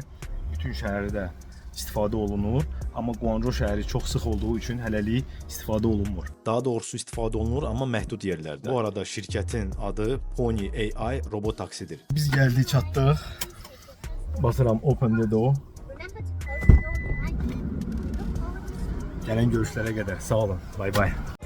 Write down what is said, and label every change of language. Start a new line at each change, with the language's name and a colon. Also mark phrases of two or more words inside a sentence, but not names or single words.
Azerbaijani: Bütün şəhərdə istifadə olunur, amma Guangzhou şəhəri çox sıx olduğu üçün hələlik istifadə olunmur. Daha doğrusu istifadə olunur, amma məhdud yerlərdə. Bu arada şirkətin adı Pony AI robot taksidir. Biz gəldik, çatdıq. Basıram
English: open the door.
Azerbaijani: Gələn görüşlərə qədər. Sağ olun.
English: Bay bay.